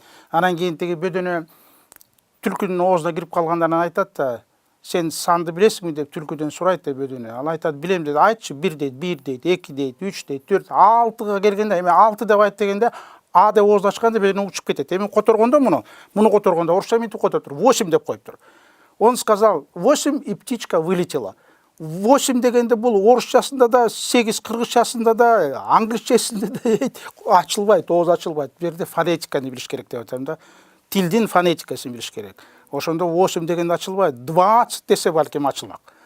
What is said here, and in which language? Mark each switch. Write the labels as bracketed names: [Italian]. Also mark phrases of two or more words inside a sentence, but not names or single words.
[Kyrgyz] Анан кийин тиги бөдөнө түлкүнүн оозуна кирип калгандан айтат да, сен санды билесиңби деп түлкүдөн сурайт да бөдөнө. Ал айтат, билем дейт. Айтчы, 1 дейт, 2 дейт, 3 дейт, 4, 6га келгенде, эми 6 деп айт дегенде, а деп оозун ачканда бөдөнө учуп кетет. Эми которгондо муну которгондо орусча мынтип котоптур, 8 деп коюптур. [Russian] Он сказал 8, и птичка вылетела. [Kyrgyz] 8 дегенде бул орусчасында да, 8 кыргызчасында да, англисчесинде да ачылбайт, ооз ачылбайт. Бу жерде фонетиканы билиш керек деп атам да. Тилдин фонетикасын билиш керек. Ошондо 8 дегенде ачылбайт. 20 десе балким ачылмак.